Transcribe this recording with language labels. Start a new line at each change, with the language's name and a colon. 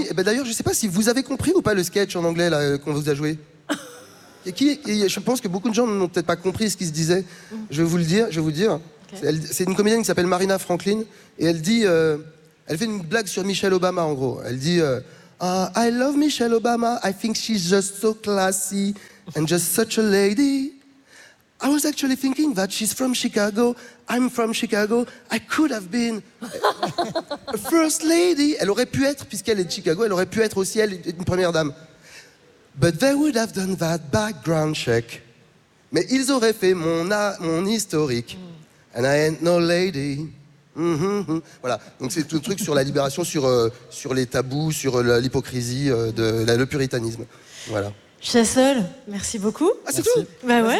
French: Oui, et ben d'ailleurs, je ne sais pas si vous avez compris ou pas le sketch en anglais là, qu'on vous a joué. je pense que beaucoup de gens n'ont peut-être pas compris ce qui se disait. Je vais vous le dire. Okay. C'est une comédienne qui s'appelle Marina Franklin et elle dit. Elle fait une blague sur Michelle Obama, en gros. Elle dit.
English: I love Michelle Obama, I think she's just so classy and just such a lady. I was actually thinking that she's from Chicago, I'm from Chicago, I could have been a first lady.
French: Elle aurait pu être, puisqu'elle est de Chicago, elle aurait pu être aussi elle une première dame.
English: But they would have done that background check.
French: Mais ils auraient fait mon historique.
English: And I ain't no lady.
French: Mm-hmm. Voilà, donc c'est tout le truc sur la libération, sur les tabous, sur l'hypocrisie, le puritanisme. Voilà. Chassol, merci beaucoup. Ah, c'est merci. Tout Ben bah ouais.